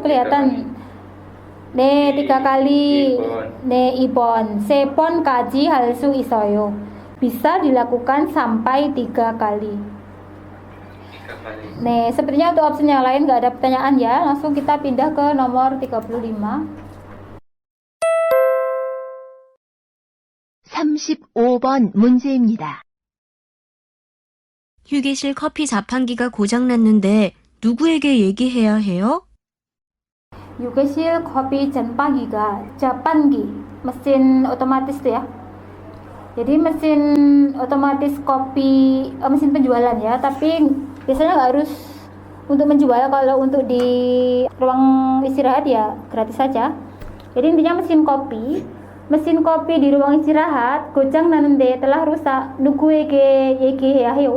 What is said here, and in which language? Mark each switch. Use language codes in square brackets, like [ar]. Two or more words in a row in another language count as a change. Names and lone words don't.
[id] Kelihatan. 네, 3 kali. [ko] 네, 2번. 3번까지 할 수 있어요. [id] Bisa dilakukan sampai 3 kali. Nih, sepertinya untuk opsi yang lain nggak ada pertanyaan ya. Langsung kita pindah ke nomor 35. [ko] 35번 문제입니다. 휴게실 커피 자판기가 고장났는데 누구에게 얘기해야 해요? 휴게실 커피 자판기가 [id] mesin otomatis tuh ya. Jadi mesin otomatis kopi, mesin penjualan ya, tapi biasanya nggak harus untuk menjual. Kalau untuk di ruang istirahat ya gratis saja. Jadi intinya mesin kopi di ruang istirahat [ko] 고장 났는데 [id] telah rusak [ko] 누구에게 얘기해야 해.